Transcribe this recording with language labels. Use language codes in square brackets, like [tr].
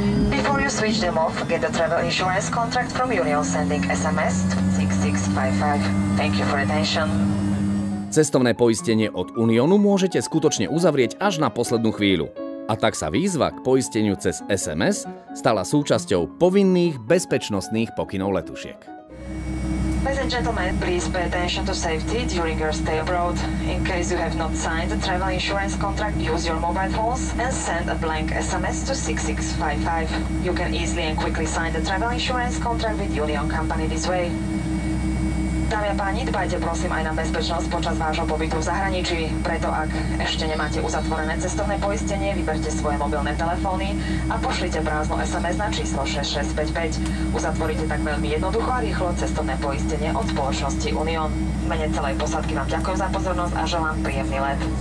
[en] Before you switch them off, get the travel insurance contract from Union sending SMS to 6655. Thank you for attention. [sk] Cestovné poistenie od Uniónu môžete skutočne uzavrieť až na poslednú chvíľu. A tak sa výzva k poisteniu cez SMS stala súčasťou povinných bezpečnostných pokynov letušiek. [en] Ladies and gentlemen, please pay attention to safety during your stay abroad. In case you have not signed the travel insurance contract, use your mobile phones and send a blank SMS to 6655. You can easily and quickly sign the travel insurance contract with Union Company this way. [sk] Dámy a páni, dbajte prosím aj na bezpečnosť počas vášho pobytu v zahraničí. Preto ak ešte nemáte uzatvorené cestovné poistenie, vyberte svoje mobilné telefóny a pošlite prázdnu SMS na číslo 6655. Uzatvoríte tak veľmi jednoducho a rýchlo cestovné poistenie od spoločnosti Unión. V mene celej posádky vám ďakujem za pozornosť a želám príjemný let.